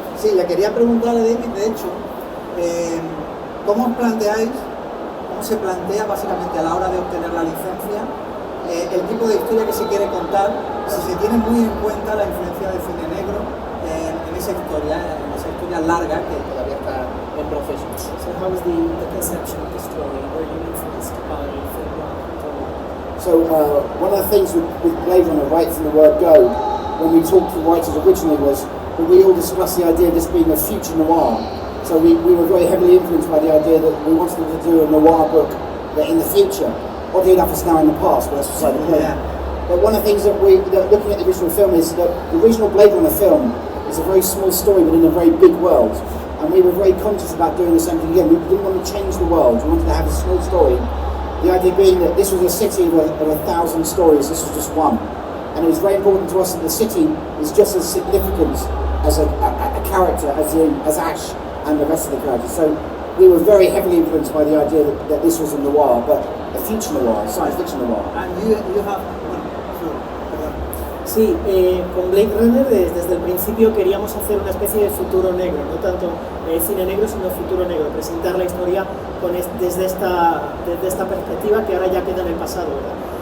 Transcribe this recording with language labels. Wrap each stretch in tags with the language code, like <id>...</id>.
<es>sí, le quería preguntar a David, de hecho, ¿cómo os planteáis, cómo se plantea básicamente a la hora de obtener la licencia el tipo de historia que se quiere contar, si se tiene muy en cuenta la influencia del cine negro en esa historia larga que todavía está en proceso?</es> <en>So how was the conception of the story? Were you influenced by film noir at all? So one of the things with Blade Runner, right from the word go, when we talked to the writers originally was that we all discussed the idea of this being a future noir. So we were very heavily influenced by the idea that we wanted them to do a noir book that in the future. Oddly enough, it's now in the past, but that's beside the point. Yeah. But one of the things that looking at the original film is that the original Blade Runner film is a very small story but in a very big world. And we were very conscious about doing the same thing again. We didn't want to change the world. We wanted to have a small story. The idea being that this was a city of 1,000 stories, this was just one. And it was very important to us that the city is just as significant as a character as Ash and the rest of the characters. So we were very heavily influenced by the idea that this was a noir, but a future noir, science fiction noir. And you have,</en> <es>bueno,</es> <en>sure,</en> <es>perdón. Sí, con Blade Runner desde el principio queríamos hacer una especie de futuro negro, no tanto cine negro sino futuro negro, presentar la historia desde esta perspectiva que ahora ya queda en el pasado, ¿verdad?</es>